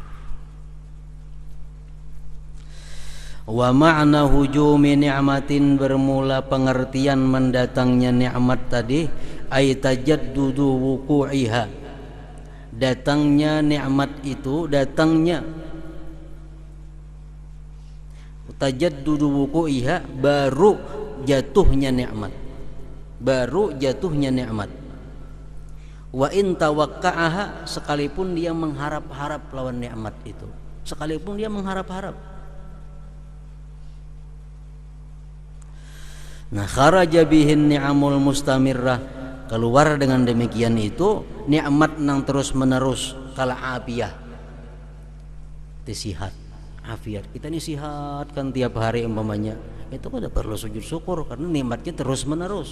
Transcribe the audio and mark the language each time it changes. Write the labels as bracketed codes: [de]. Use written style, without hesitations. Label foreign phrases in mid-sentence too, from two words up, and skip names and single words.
[ar] ومعنى هجوم نعمة, [id] bermula pengertian mendatangnya nikmat tadi, [ar] أي تجدد وقوعها, [id] datangnya nikmat itu, datangnya [ar] تجدد وقوعها, [id] baru jatuhnya nikmat, baru jatuhnya nikmat. [ar] وإن توقعها, [id] sekalipun dia mengharap-harap lawan nikmat itu, sekalipun dia mengharap-harap. Nah, [ar] خرج به النعم المستمرة, [id] keluar dengan demikian itu nikmat nang terus menerus, [ar] كالعافية, [id] sihat, afiat. Kita ini sihat kan tiap hari umpamanya, itu kada perlu sujud syukur karena nikmatnya terus menerus.